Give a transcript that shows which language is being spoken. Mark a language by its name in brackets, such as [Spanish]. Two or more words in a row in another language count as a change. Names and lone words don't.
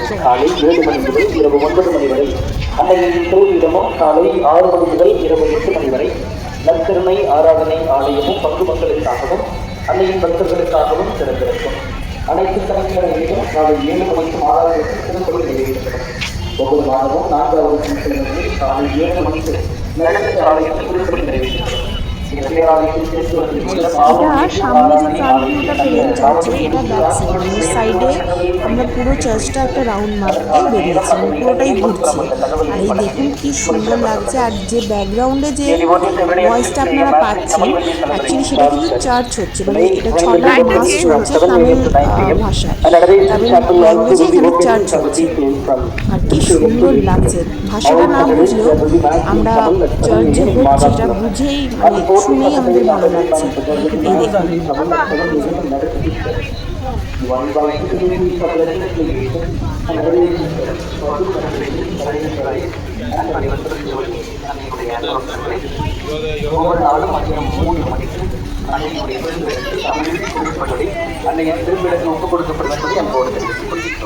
[Tamil] காலை 7 மணி முதல் இரவு 9 மணி வரை அன்னையின் திருவிடமும் காலை 6 மணி முதல் இரவு 8 மணி வரை நற்கருணை ஆராதனை ஆலயமும் பங்கு மக்களுக்காகவும் அன்னையின் பக்தர்களுக்காகவும் திறந்திருக்கும். அனைத்து சனிக்கிழமையிலும் காலை 7 மணிக்கும் ஆராதனைக்கு திருப்பணி நிறைவேற்றப்படும். ஒவ்வொரு மாதமும் 4வது சனிக்கிழமையில் காலை 7 மணிக்கு ஆலயத்தில் திருப்பணி நிறைவேற்றப்படும். [Bangla] সামনে যে ফ্রন্ট ভিউটা পেলেন চার্চে, এটা ব্যাক সাইড, মানে সাইডে আমরা পুরো চার্চটা একটা রাউন্ড মারতে বেরিয়েছি, মানে পুরোটাই ঘুরছি। আর এই দেখুন কি সুন্দর লাগছে। আর যে ব্যাকগ্রাউন্ডে যে ভয়েসটা আপনারা পাচ্ছেন, অ্যাকচুয়ালি সেটা কিন্তু চার্চ হচ্ছে, মানে এটা 6টা মাস চলছে তামিল ভাষায়, তামিল ল্যাঙ্গুয়েজে এখানে চার্চ হচ্ছে। আর কি সুন্দর লাগছে, ভাষাটা না বুঝলেও আমরা চার্চ যে হচ্ছে এটা বুঝেই, মানে শুনেই আমাদের ভালো লাগছে। এই দেখুন, [Tamil] ஒவ்வொரு நாளும் மதியம் 3 மணிக்கு அன்னையுடைய அன்னைய திருவிழாக்கு ஒப்புக் கொடுக்கப்படுவதை அன்போடு தெரிவித்துக் கொள்கிறோம்.